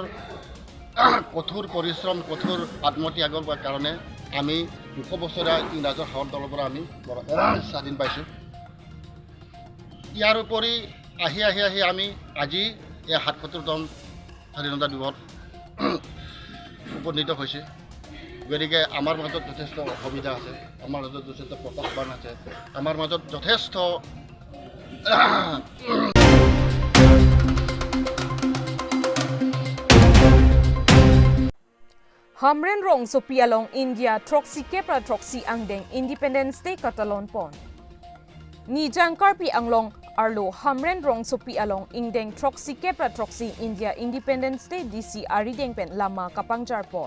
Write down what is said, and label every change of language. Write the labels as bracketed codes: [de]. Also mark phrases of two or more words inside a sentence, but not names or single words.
[as] কঠোৰ পৰিশ্ৰম কঠোৰ আত্মত্যাগৰ কাৰণে আমি 200 বছৰীয়া ইংৰাজৰ শাসনকালৰ পৰা আমি স্বাধীন পাইছোঁ ইয়াৰ উপৰি আহি আমি আজি এই 77তম স্বাধীনতা দিৱসত উপনীত হৈছে গতিকে আমাৰ মাজত যথেষ্ট অসুবিধা আছে আমাৰ মাজত যথেষ্ট প্ৰত্যাহ্বান আছে আমাৰ মাজত যথেষ্ট [mjw] Hamren rong so pialong India troxy kepra troxy angdeng [en] Independence Day [mjw] Catalan pon. Ni jang Karbi Anglong arlo Hamren rong so pialong ingdeng troxy kepra troxy India [en] Independence Day [mjw] DC arideng pen lama kapangjar pon.